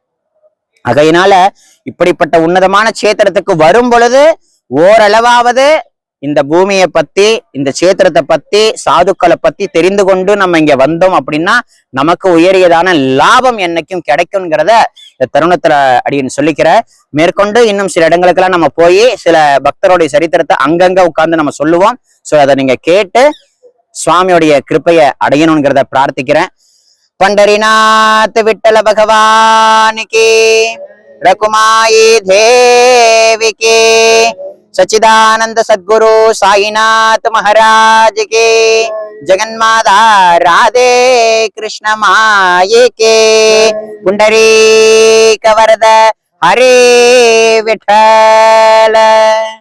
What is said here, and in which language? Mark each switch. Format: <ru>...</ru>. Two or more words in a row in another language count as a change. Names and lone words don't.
<ta>ஆகையினால இப்படிப்பட்ட உன்னதமான சேத்திரத்துக்கு வரும் பொழுது ஓரளவாவது இந்த பூமியை பத்தி, இந்த சேத்திரத்தை பத்தி, சாதுக்களை பத்தி தெரிந்து கொண்டு நம்ம இங்க வந்தோம் அப்படின்னா நமக்கு உயரியதான லாபம் என்னைக்கும் கிடைக்கும்ங்கிறத இந்த தருணத்துல அப்படின்னு சொல்லிக்கிற. மேற்கொண்டு இன்னும் சில இடங்களுக்கெல்லாம் நம்ம போய் சில பக்தருடைய சரித்திரத்தை அங்கங்க உட்கார்ந்து நம்ம சொல்லுவோம். சோ அதை நீங்க கேட்டு சுவாமியோடைய கிருப்பையை அடையணுங்கிறத பிரார்த்திக்கிறேன்.</ta> <hi>पंढरीनाथ विठ्ठल भगवान की, रकुमाई देवी की, सच्चिदानंद सद्गुरु साईनाथ महाराज के, जगन्माता राधे कृष्ण माये के, पुंडरीक वरद हरे विठ्ठल।</hi>